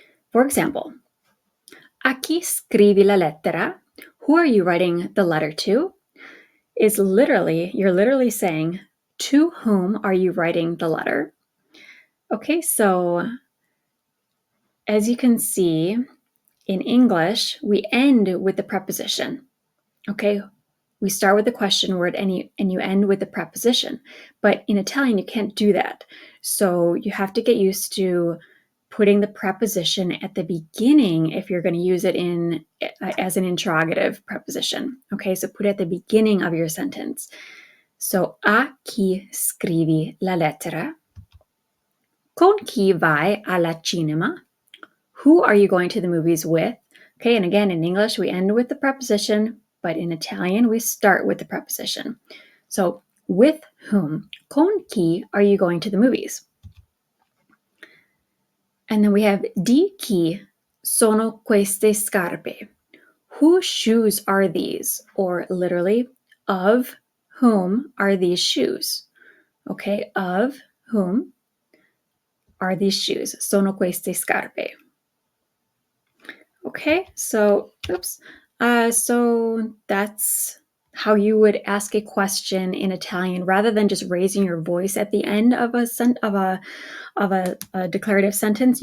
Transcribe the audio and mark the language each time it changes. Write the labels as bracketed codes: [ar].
[en] For example, [it] a chi scrivi la lettera? [en] Who are you writing the letter to? You're literally saying, to whom are you writing the letter? Okay, so as you can see, in English, we end with the preposition. Okay, we start with the question word and you end with the preposition. But in Italian, you can't do that. So you have to get used to putting the preposition at the beginning if you're going to use it as an interrogative preposition. Okay, so put it at the beginning of your sentence. So, [it] a chi scrivi la lettera? Con chi vai alla cinema? [en] Who are you going to the movies with? Okay, and again, in English, we end with the preposition, but in Italian, we start with the preposition. So, with whom? [it] Con chi [en] are you going to the movies? And then we have [it] di chi sono queste scarpe? [en] Whose shoes are these? Or literally, of whom are these shoes? Okay, of whom are these shoes? [it] Sono queste scarpe. [en] Okay, so so that's how you would ask a question in Italian rather than just raising your voice at the end of a declarative sentence.